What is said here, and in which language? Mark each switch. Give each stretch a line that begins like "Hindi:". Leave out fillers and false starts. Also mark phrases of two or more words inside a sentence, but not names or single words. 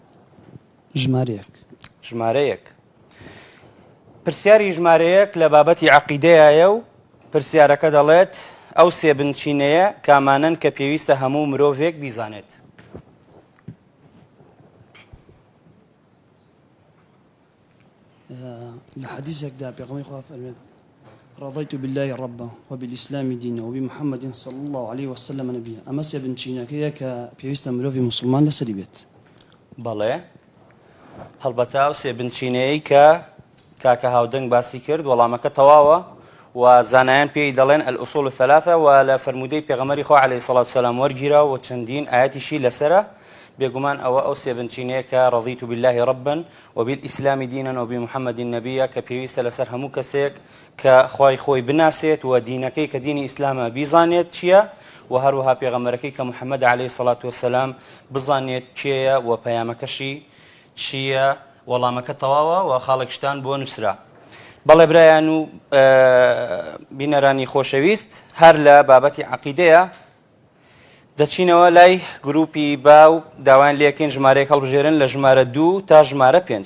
Central Kurdish: ژمارەیەک پرسیاری ژمارەیەک لە بابەتی عەقیدەیە و پرسیارەکە دەڵێت ئەو سێ بنچینەیە کامانن کە پێویستە هەموو مرۆڤێک بیزانێت. لە حەدیثێکدا پێغەمبەری خوا فەرمێت
Arabic: رضيت بالله ربا وبالإسلام دينا وبمحمد صلى الله عليه وسلم نبيا.
Central Kurdish: أما سێ بنچینەکەیە کە پێویستە مرۆڤی موسڵمان لەسەری بێت. بەڵێ، هەڵبەتە ئەو سێ بنچینەیەی کە کاکە هاودەنگ باسی کرد وەڵامەکە تەواوە و زانایان پێی دەڵێن
Arabic: الأصول الثلاثة
Central Kurdish: و لە فەرمودەی پێغەمبەری خوا
Arabic: عەلەیهی سەڵات وسەلام
Central Kurdish: وەرگیرا و چەندین ئاەتیشی لەسەرە. بێگومان ئەو سێ بنچینەیە کە
Arabic: رضيت بالله ربا وبالإسلام دينا وبمحمد نبيا
Central Kurdish: کە پێویستە لەسەر هەموو کەسێک کە خوای خۆی بناسێت و دینەکەی کە دینی ئیسلامە بیزانێت چییە و هەروەها پێغەمبەرەکەی کە محەممەد
Arabic: عەلەیهی سەڵات وسەلام
Central Kurdish: بزانێت چێیە و پەیامەکەشی چییە. وەڵامەکە تەواوە و خاڵێکشتان بۆ نووسرا. بەڵێ برایان و بینەرانی خۆشەویست، هەر لە بابەتی عەقیدەیە دەچینەوە لای گروپی با و داوایان لێکەین ژمارەیەک هەڵبژێرن لە ژمارە 2 تا ژمارە 5.